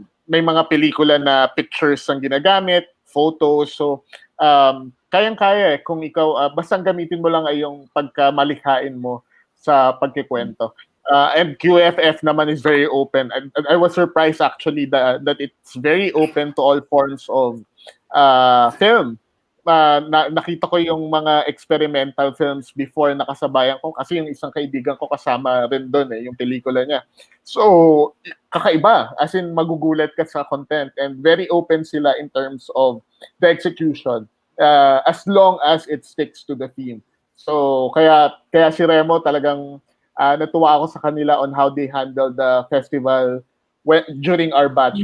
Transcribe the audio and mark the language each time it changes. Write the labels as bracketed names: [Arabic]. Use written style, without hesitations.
[Filipino] May mga pelikula na pictures ang ginagamit, photos. So, kayang-kaya eh. Kung ikaw, basta gamitin mo lang ay yung pagkamalikhain mo sa pagkikwento. [English] And QEFF naman is very open. And I was surprised actually that it's very open to all forms of film. [Filipino] Nakita ko yung mga experimental films before nakasabayan ko kasi yung isang kaibigan ko kasama rin doon yung pelikula niya. So, kakaiba. As in, magugulat ka sa content. [English] And very open sila in terms of the execution. As long as it sticks to the theme. [Filipino] So, kaya si Remo talagang natuwa ako sa kanila [English] on how they handle the festival during our batch.